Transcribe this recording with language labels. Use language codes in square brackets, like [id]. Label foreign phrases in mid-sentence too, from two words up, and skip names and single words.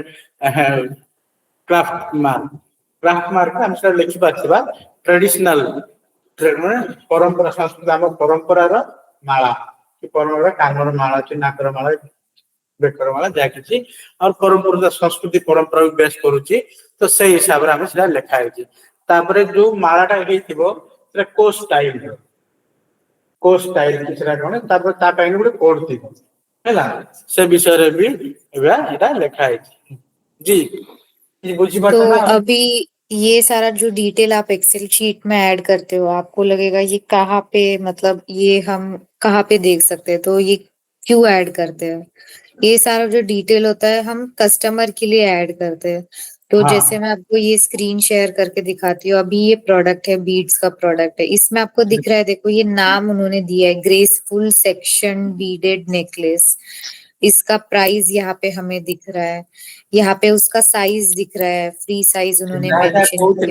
[en] କ୍ରାଫ୍ଟ ମାର୍କ [or] ଆମେ ସେଟା ଲେଖିପାରୁଥିବା ଟ୍ରେଡିସନାଲ ମାନେ ପରମ୍ପରା ସଂସ୍କୃତି ଆମ ପରମ୍ପରାର ମାଳା କି ପରମ୍ପରା କାନର ମାଳା ଅଛି ନାକର ମାଳା ବେକର ମାଳା ଯାହା କିଛି ଆଉ ପରମ୍ପରା ସଂସ୍କୃତି ପରମ୍ପରା ବେଶ କରୁଛି ତ ସେଇ ହିସାବରେ ଆମେ ସେଟା ଲେଖା ହେଇଛି ତାପରେ ଯୋଉ ମାଳାଟା ହେଇଥିବ ସେଟା କୋ ଷ୍ଟାଇଲ ସେଟା କଣ ତାପରେ ତା ପାଇଁ ଗୋଟେ କୋଡ ଥିବ ହେଲା ସେ ବିଷୟରେ ବି ଏବେ ଏଟା ଲେଖା ହେଇଛି ଜି ବୁଝିପାରୁଛ [hi] तो [or] ନା [hi] अभी ये सारा जो डिटेल आप [en] Excel sheet [hi] में ऐड करते हो आपको लगेगा ये कहाँ पे मतलब ये हम कहाँ पे देख सकते हैं तो ये क्यों ऐड करते हैं ये सारा जो डिटेल होता है हम कस्टमर के लिए ऐड करते हैं तो हाँ जैसे मैं आपको ये [en] screen share [hi] करके दिखाती हूँ अभी ये प्रोडक्ट है बीड्स का प्रोडक्ट है इसमें आपको दिख रहा है देखो ये नाम उन्होंने दिया है ग्रेसफुल सेक्शन बीडेड नेकलेस इसका प्राइस यहाँ पे हमें दिख रहा है यहाँ पे उसका साइज दिख रहा है [en] free size [hi] उन्होंने मेंशन किया